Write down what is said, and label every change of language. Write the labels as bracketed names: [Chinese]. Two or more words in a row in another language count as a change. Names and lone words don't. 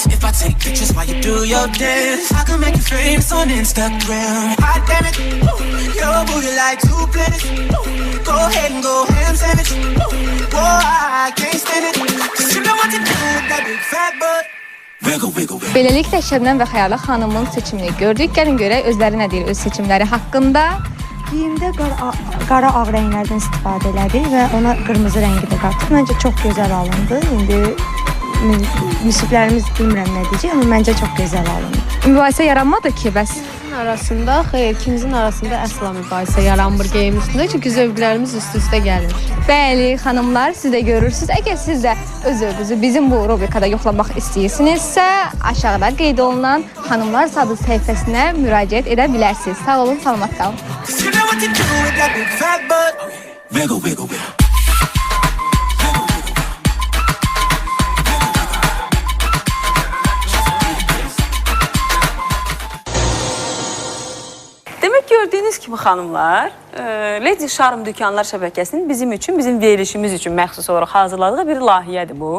[English] If I take pictures while you do your dance, I can make you famous on Instagram. Hot damn it, your booty like 2 planets. Go ahead and go ham sandwich. Whoa, I can't stand it, 'cause you know what to do with that big fat butt. Wiggle, wiggle, wiggle. [Azerbaijani] Beləliklə Şəbnəm və Xəyalı xanımın seçimini gördük. Gəlin görək özləri nə deyir öz seçimləri haqqında. Geyimdə qara ağ rənglərdən istifadə elədik və ona qırmızı rəngi də qatdıq. Məncə çox gözəl alındı. İndi müsiblərimiz bilmirəm nə deyəcək, amma məncə çox gözəl alındı. Mübahisə yaranmadı ki, bəs Arasında, xeyr, ikimizin arasında əsla mübahisə yaranmır geyim üstündə. Çünki zövqlərimiz üst-üstə gəlir. bəli, xanımlar, siz də görürsünüz. Əgər siz də öz özünüzü bizim bu rubrikada yoxlamaq istəyirsinizsə, aşağıda qeyd olunan xanımlar sadı səhifəsinə müraciət edə bilərsiniz. Sağ olun, salamat qalın. [English] 'Cause you know what to do with that big fat butt. Wiggle, wiggle, wiggle. [Azerbaijani] Demək gördüyünüz kimi xanımlar, Lady Sharm dükanlar şəbəkəsinin bizim üçün, bizim verilişimiz üçün məxsus olaraq hazırladığı bir layihədir bu.